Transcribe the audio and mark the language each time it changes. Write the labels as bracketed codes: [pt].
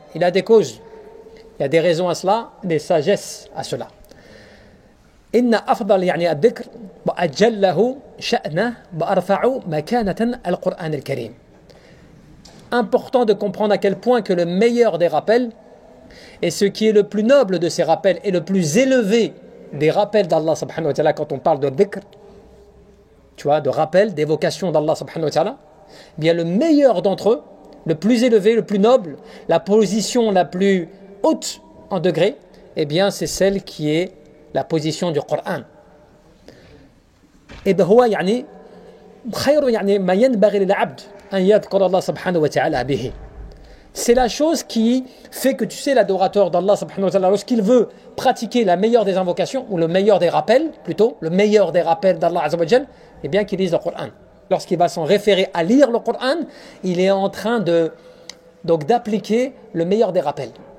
[fr] Il a des causes, il y a des raisons à cela, des sagesses à cela. [ar] إن أفضل الذكر وأجله شأنه وأرفع مكانة القرآن الكريم. [fr] Important de comprendre à quel point que le meilleur des rappels et ce qui est le plus noble de ces rappels et le plus élevé des rappels d'Allah subhanahu wa ta'ala quand on parle de dhikr, tu vois, de rappel, d'évocation d'Allah subhanahu wa ta'ala, bien le meilleur d'entre eux, le plus élevé, le plus noble, la position la plus haute en degré, eh bien c'est celle qui est la position du Coran. [ar] Et هو خير ما ينبغي للعبد أن يذكر الله سبحانه وتعالى به. [fr] C'est la chose qui fait que tu sais l'adorateur d'Allah subhanahu wa ta'ala, lorsqu'il veut pratiquer la meilleure des invocations, ou le meilleur des rappels, plutôt, le meilleur des rappels d'Allah azza wa jal, eh bien qu'il lise le Coran. Lorsqu'il va s'en référer à lire le Coran, il est en train donc d'appliquer le meilleur des rappels.